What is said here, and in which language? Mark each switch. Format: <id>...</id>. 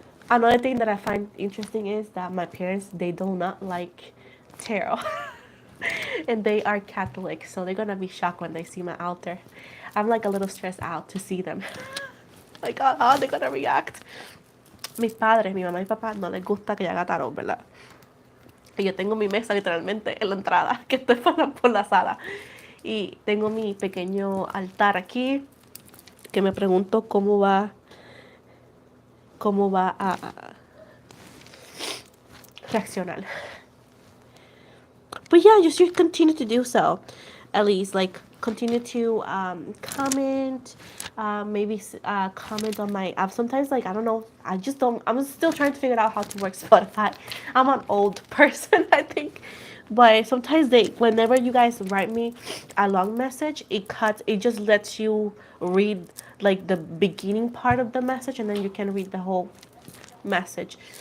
<en>Another thing that I find interesting is that my parents, they do not like tarot. And they are Catholic, so they're gonna be shocked when they see my altar. I'm like a little stressed out to see them. Like, how they gonna react?</en> <es>Mis padres, mi mamá y papá, no les gusta que yo haga tarot, ¿verdad? Y yo tengo mi mesa literalmente en la entrada, que estoy por la sala. Y tengo mi pequeño altar aquí, que me pregunto cómo va a reaccionar.</es> <en>But yeah, just continue to do so. At least, like, continue to comment, maybe comment on my app. Sometimes, like, I don't know, I just don't, I'm still trying to figure out how to work Spotify. I'm an old person, I think. But sometimes whenever you guys write me a long message, it just lets you read, like, the beginning part of the message, and then you can read the whole message.</en>